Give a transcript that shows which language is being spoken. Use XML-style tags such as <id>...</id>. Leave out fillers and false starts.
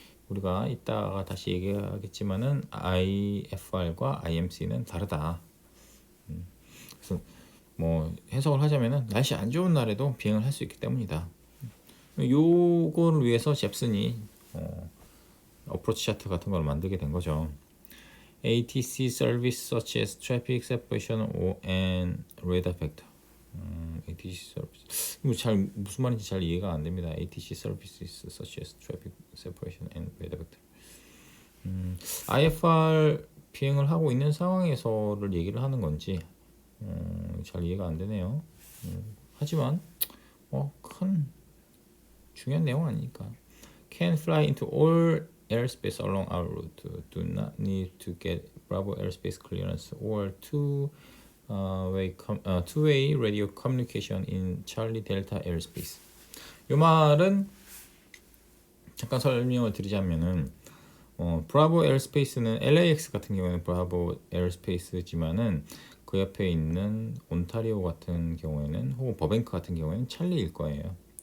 <ko>우리가 이따가 다시 얘기하겠지만은 IFR과 IMC는 다르다. 그래서 뭐 해석을 하자면은 날씨 안 좋은 날에도 비행을 할 수 있기 때문이다. 요거를 위해서 잽슨이 어프로치 차트 같은 걸 만들게 된 거죠.</ko> <en>ATC service such as traffic separation and radar factor.</en> <ko>ATC 서비스 무슨 말인지 잘 이해가 안 됩니다.</ko> <en>ATC services such as traffic separation and radar factor.</en> <ko>IFR 비행을 하고 있는 상황에서를 얘기를 하는 건지 잘 이해가 안 되네요. 하지만 큰 중요한 내용은 아니니까.</ko> <en>Can fly into all airspace along our route. Do not need to get Bravo airspace clearance or two-way radio communication in Charlie Delta airspace.</en> <ko>이 말은 잠깐 설명을 드리자면은 브라보 에어스페이스는 LAX 같은 경우에는 브라보 에어스페이스지만은 그 옆에 있는 온타리오 같은 경우에는 혹은 버뱅크 같은 경우에는 찰리일 거예요.</ko>